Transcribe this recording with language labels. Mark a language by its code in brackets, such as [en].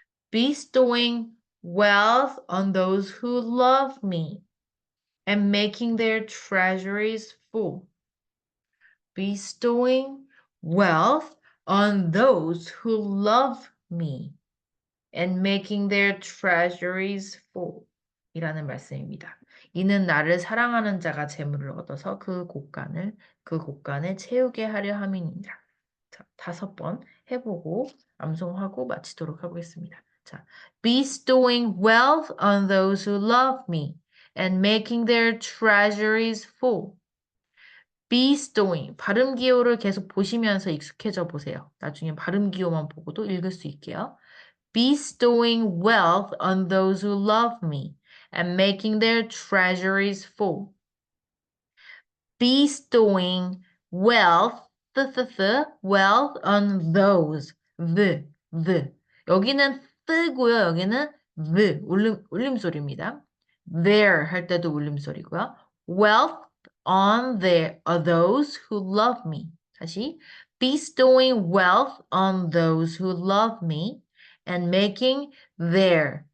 [en] bestowing wealth on those who love me and making their treasuries full. bestowing wealth on those who love me and making their treasuries full. [ko] 이라는 말씀입니다. 이는 나를 사랑하는 자가 재물을 얻어서 그 곳간을 채우게 하려 함이니라. 자, 5번 해보고 암송하고 마치도록 하겠습니다. [en] 자, bestowing wealth on those who love me and making their treasuries full. [ko] bestowing 발음 기호를 계속 보시면서 익숙해져 보세요. 나중에 발음 기호만 보고도 읽을 수 있게요. [en] bestowing wealth on those who love me and making their treasuries full. bestowing wealth, wealth on those, the. [ko] 여기는 뜨고요. 여기는 울림소리입니다. There 할 때도 울림소리고요. [en] wealth on those who love me. [ko] 다시 [en] bestowing wealth on those who love me and making their